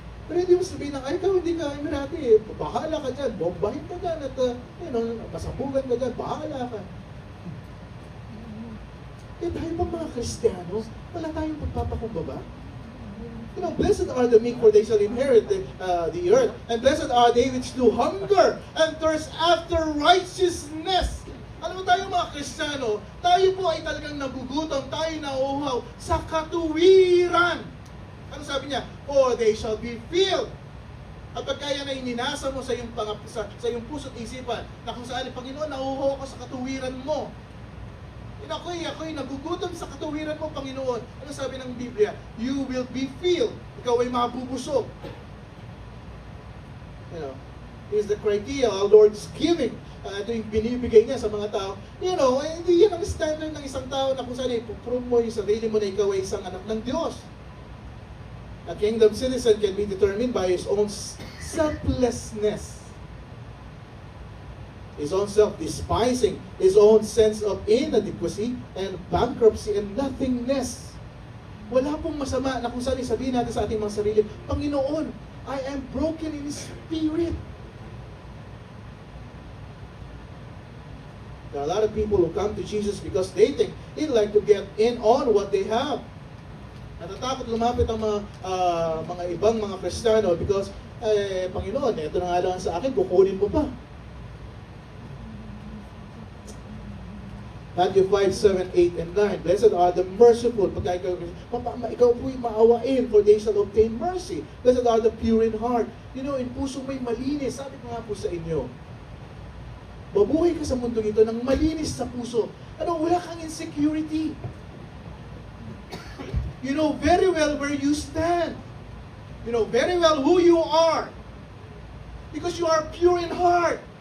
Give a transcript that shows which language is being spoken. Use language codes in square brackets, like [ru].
[tl] Pero hindi mo sabihin na, ay, ikaw hindi ka Emirati, bahala ka dyan, bombahin ka dyan, at masabugan ka dyan, bahala ka. Tayo bang mga Kristiyano, wala tayong pagpapakumbaba? [en] Blessed are the meek, for they shall inherit the earth. And blessed are they which do hunger and thirst after righteousness. [tl] Alam mo tayo mga Kristiyano, tayo po ay talagang nagugutom, tayo nauuhaw sa katuwiran. Ano sabi niya? [en] For they shall be filled. [tl] At pagka yan ay ninasa mo sa iyong, sa iyong puso't isipan, na kung saan, Panginoon, nauuhaw ako sa katuwiran mo. Ako'y nagugutom sa katuwiran mo, Panginoon. Ano sabi ng Biblia? [en] You will be filled. [tl] Ikaw ay mabubusog. [en] Here's the criteria our Lord's giving. [tl] Ito yung binibigay niya sa mga tao. Hindi yan ang standard ng isang tao na kung saan ipuprove mo yung sarili mo na ikaw ay isang anak ng Diyos. [en] A kingdom citizen can be determined by his own selflessness, his own self-despising, his own sense of inadequacy and bankruptcy and nothingness. [tl] Wala pong masama na kung saan sabihin natin sa ating mga sarili, Panginoon, [en] I am broken in spirit. There are a lot of people who come to Jesus because they think they'd like to get in on what they have. [tl] Natatakot lumapit ang mga ibang mga Kristiyano because, Panginoon, ito na nga lang sa akin, kukunin mo pa. [en] Matthew 5, 7, 8, and 9. Blessed are the merciful. [tl] Pagka ikaw po'y maawain, [en] for they shall obtain mercy. Blessed are the pure in heart. [tl] In puso mo'y malinis. Sabi ko nga po sa inyo, mabuhay ka sa mundong ito ng malinis sa puso. Wala kang insecurity. [en] You know very well where you stand. You know very well who you are. Because you are pure in heart.